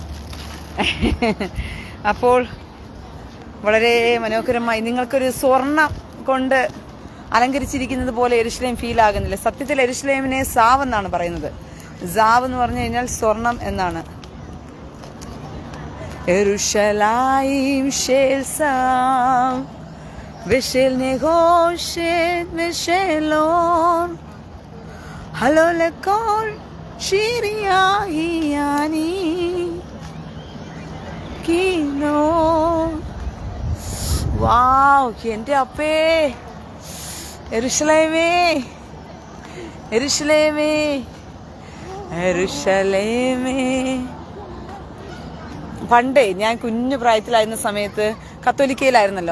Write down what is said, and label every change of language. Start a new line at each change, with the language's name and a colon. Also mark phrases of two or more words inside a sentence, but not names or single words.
Malayalam: അപ്പോൾ വളരെ മനോഹരമായി നിങ്ങൾക്കൊരു സ്വർണം കൊണ്ട് അലങ്കരിച്ചിരിക്കുന്നത് പോലെ യെരുശലേം ഫീൽ ആകുന്നില്ല. സത്യത്തിൽ യെരുശലേമിനെ സാവ് എന്നാണ് പറയുന്നത്. സാവ് എന്ന് പറഞ്ഞു കഴിഞ്ഞാൽ സ്വർണം എന്നാണ്.
Hebrew: ירושלים של זהב ושל נחושת ושלום הלא לכל שיריה היא אני കിനോ.
Malayalam: വാവ്, എൻ്റെ അപ്പേ, യെരുശലേമേ യെരുശലേമേ യെരുശലേമേ. പണ്ടേ ഞാൻ കുഞ്ഞു പ്രായത്തിലായിരുന്ന സമയത്ത് കത്തോലിക്കയിലായിരുന്നല്ലോ.